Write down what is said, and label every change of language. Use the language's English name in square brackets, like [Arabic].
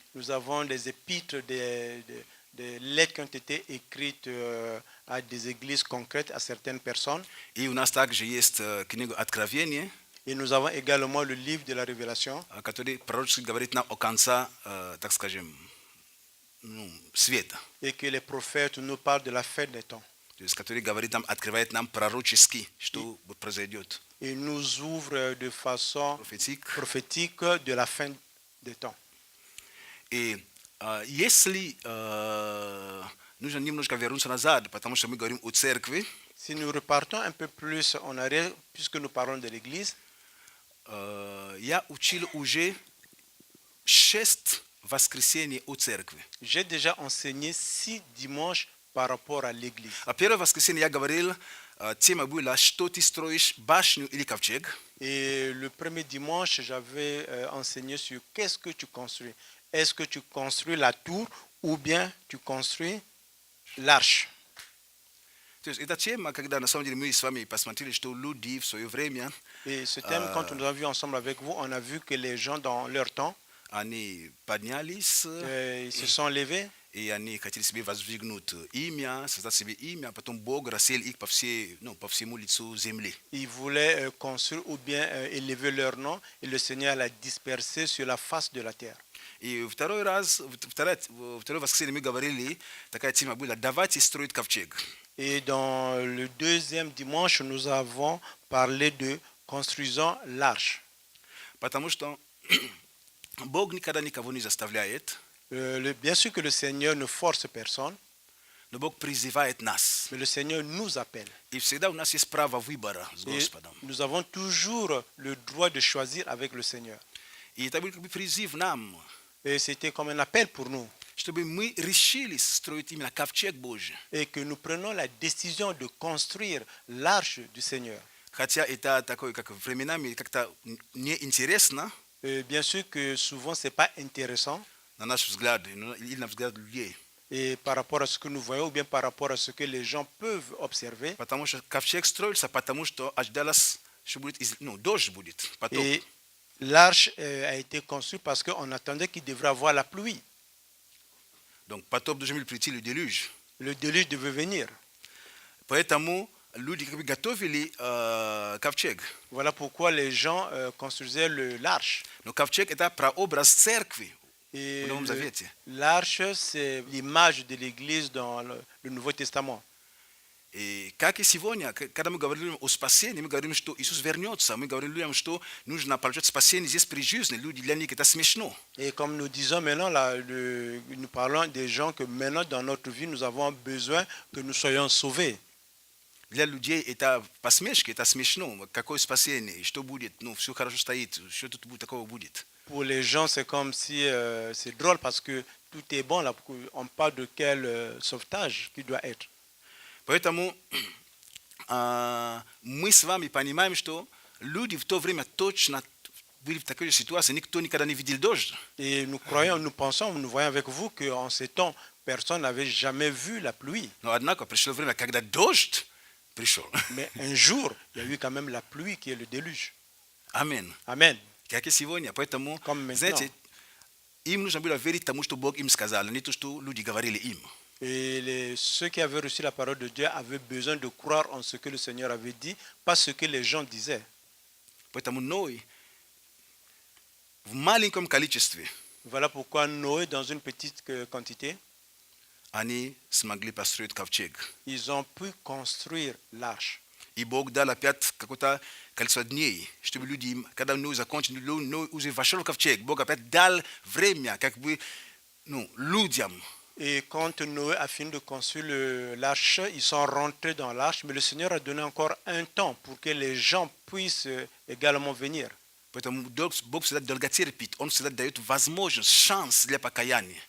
[French] nous avons des épîtres, des lettres qui ont été écrites à des églises concrètes, à certaines personnes. [Russian] И у нас также есть книга Откровения, [French] Et nous avons également le livre de la Révélation, [Russian] который пророчески говорит нам о конце, так скажем, света. [French] et que les prophètes nous parlent de la fin des temps. [Russian] То есть, который говорит нам, открывает нам пророчески, что произойдет. [French] Et nous ouvre de façon prophétique de la fin des temps. [Russian] И если нужно немножко вернуться назад, потому что мы говорим о церкви, [French] Si nous repartons un peu plus en arrière, puisque nous parlons de l'Église, [Russian] я учил уже 6 воскресений о церкви. [French] j'ai déjà enseigné 6 dimanches par rapport à l'Église. [Russian] А первое воскресенье я говорил, тема была, что ты строишь, башню или ковчег. [French] Et le premier dimanche, j'avais enseigné sur qu'est-ce que tu construis. Est-ce que tu construis la tour ou bien tu construis l'arche? [Russian] То есть эта тема, когда на самом деле мы с вами посмотрели, что люди в свое время, [French] Et ce thème, quand nous avons vu ensemble avec vous, on a vu que les gens dans leur temps, [Russian] они поднялись, [French] ils se sont levés [Russian] и они хотели себе воздвигнуть имя, создать себе имя, а потом Бог рассеял их по всему лицу земли. [French] ils voulaient construire ou bien élever leur nom et le Seigneur l'a dispersé sur la face de la terre. [Russian] И второй воскресенье мы говорили, такая тема была, давайте строить ковчег. [French] Et dans le deuxième dimanche, nous avons parlé de construisons l'arche. [Russian] Потому что Бог никогда никого не заставляет, [French] Bien sûr que le Seigneur ne force personne, [Russian] но Бог призывает нас. [French] mais le Seigneur nous appelle. [Russian] И всегда у нас есть право выбора с [French] Et [Russian] Господом. [French] nous avons toujours le droit de choisir avec le Seigneur. [Russian] И это был как бы призыв нам, [French] Et c'était comme un appel pour nous. [Russian] чтобы мы решили строить именно ковчег Божий. [French] Et que nous prenons la décision de construire l'arche du Seigneur. [Russian] Хотя это такое, как временами как-то неинтересно, [French] Et bien sûr que souvent, ce n'est pas intéressant. [Russian] на наш взгляд, или на взгляд людей. [French] Et par rapport à ce que nous voyons ou bien par rapport à ce que les gens peuvent observer. [Russian] Потому что ковчег строился, потому что ожидалось, что будет, дождь будет, потоп. [French] Et l'arche a été construite parce qu'on attendait qu'il devrait avoir la pluie. Donc [Russian] потоп должен был прийти, [French] le déluge. Le déluge devait venir. [Russian] Поэтому люди как бы готовили ковчег. [French] Voilà pourquoi les gens construisaient l'arche. [Russian] Но ковчег это прообраз церкви [French] Et [Russian] в Новом Завете. [French] l'arche, c'est l'image de l'Église dans le Nouveau Testament. [Russian] И как и сегодня, когда мы говорим о спасении, мы говорим, что Иисус вернется, мы говорим людям, что нужно получать спасение здесь при жизни. Люди, для них это смешно. [French] Et comme nous disons maintenant, là, nous parlons des gens que maintenant dans notre vie, nous avons besoin que nous soyons sauvés. [Russian] для людей это посмешки, это смешно. Какое спасение? Что будет? Ну, все хорошо стоит. Что тут такого будет? [French] Pour les gens, c'est comme si c'est drôle parce que tout est bon là. On parle de quel sauvetage qui doit être. [Russian] Поэтому мы с вами понимаем, что люди в то время точно были в такой же ситуации. Никто никогда не видел дождь. [French] Et nous croyons, nous pensons, nous voyons avec vous qu'en ces temps, personne n'avait jamais vu la pluie. [Russian] Но однако пришло время, когда дождь пришел. [French] Mais un jour, il y a eu quand même la pluie qui est le déluge. [Russian] Аминь. [French] Amen. [Russian] Как и сегодня. Поэтому, [French] Comme maintenant. [Russian] знаете, им нужно было верить тому, что Бог им сказал, не то, что люди говорили им. [French] Et ceux qui avaient reçu la parole de Dieu avaient besoin de croire en ce que le Seigneur avait dit, pas ce que les gens disaient. [Russian] Поэтому Ной в маленьком количестве [French] Voilà pourquoi Noé, dans une petite quantité, [Russian] они смогли построить ковчег. [French] ils ont pu construire l'arche. [Russian] И Бог дал опять какое-то количество дней, чтобы люди, когда Ной закончил, Ной уже вошел в ковчег. Бог опять дал время, как бы, людям. [French] Et quand Noé a fini de construire l'arche, ils sont rentrés dans l'arche, mais le Seigneur a donné encore un temps pour que les gens puissent également venir. [Russian] Поэтому Бог всегда долго терпит, Он всегда дает возможность, шанс для покаяния.